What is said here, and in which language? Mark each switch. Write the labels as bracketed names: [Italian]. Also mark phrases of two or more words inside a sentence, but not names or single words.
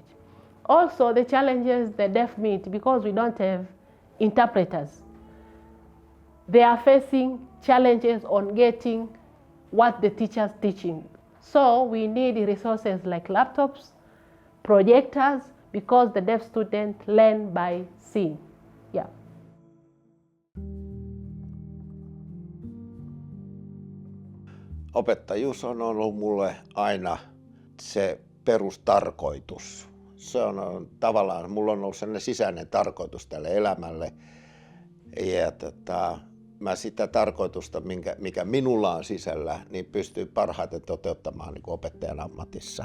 [English] Also, the challenges the deaf meet, because we don't have interpreters, they are facing challenges on getting what the teacher's teaching. So we need resources like laptops, projectors, because the deaf students learn by seeing. Yeah. [Finnish] Opettajuus on ollut mulle aina se perustarkoitus. Se on tavallaan, mulla on ollut sellainen sisäinen tarkoitus tälle elämälle. Ja mä sitä tarkoitusta, mikä minulla on sisällä, niin pystyy parhaiten toteuttamaan niin kuin opettajan ammatissa.